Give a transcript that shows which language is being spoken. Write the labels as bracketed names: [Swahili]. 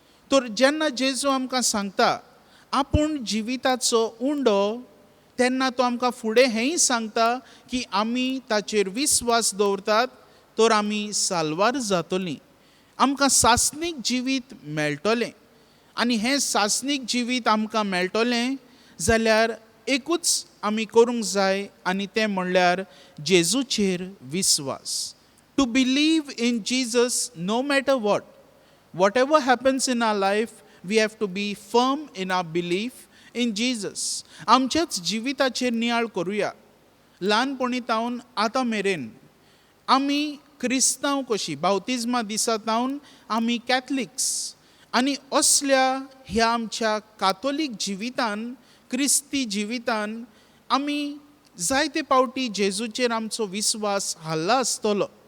[Konkani] तर जेन्ना जेजू आमकां सांगता आपूण जिविताचो उंडो, तेन्ना तो आमकां फुडें हेंय सांगता की आमी ताचेर विस्वास दवरतात तर आमी साल्वार जातलीं, आमकां सासणीक जिवीत मेळटलें. आनी हें सासणीक जिवीत आमकां मेळटलें जाल्यार एकूच आमी करूंक जाय आनी तें म्हणल्यार जेजूचेर विस्वास. [English] To believe in Jesus no matter what. Whatever happens in our life, we have to be firm in our belief in Jesus. [Konkani] आमच्याच जिविताचेर नियाळ करुया. ल्हानपणीतावन आतां मेरेन आमी क्रिस्तांव कशीं बावतिजमा दिसातावन आमी कॅथलिक्स आनी असल्या ह्या आमच्या कातोलीक जिवितान, क्रिस्ती जिवितान आमी जायते पावटी जेजूचेर आमचो विस्वास हाल्ला आसतलो.